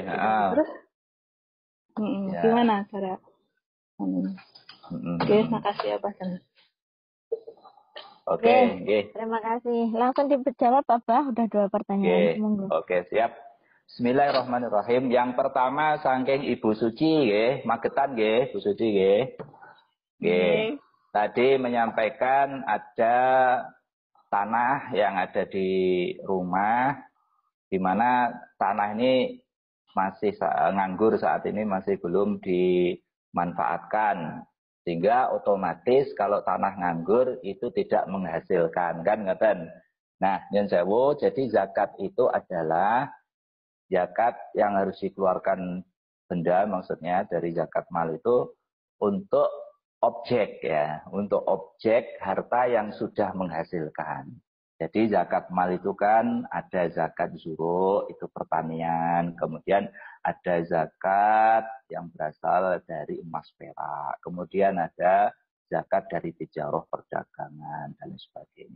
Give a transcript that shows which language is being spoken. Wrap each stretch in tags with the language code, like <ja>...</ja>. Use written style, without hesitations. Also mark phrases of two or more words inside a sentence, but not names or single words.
<id>Terus gimana cara? Oke, makasih ya Pak. Oke, nggih. Terima kasih. Langsung dijawab Bapak, udah 2 pertanyaan. Monggo. Oke, siap. Bismillahirrahmanirrahim. Yang pertama saking Ibu Suci nggih, Magetan nggih, Bu Suci nggih. Nggih. Tadi menyampaikan ada tanah yang ada di rumah, di mana tanah ini masih nganggur saat ini, masih belum dimanfaatkan. Sehingga otomatis kalau tanah nganggur itu tidak menghasilkan, kan ngeten.</id> <jv>Nah, nyun sewu,</jv> <id>jadi zakat itu adalah zakat yang harus dikeluarkan benda, maksudnya dari zakat mal itu untuk objek ya, untuk objek harta yang sudah menghasilkan. Jadi zakat mal itu kan ada zakat zuro, itu pertanian, kemudian ada zakat yang berasal dari emas perak, kemudian ada zakat dari tijarah perdagangan dan sebagainya.</id>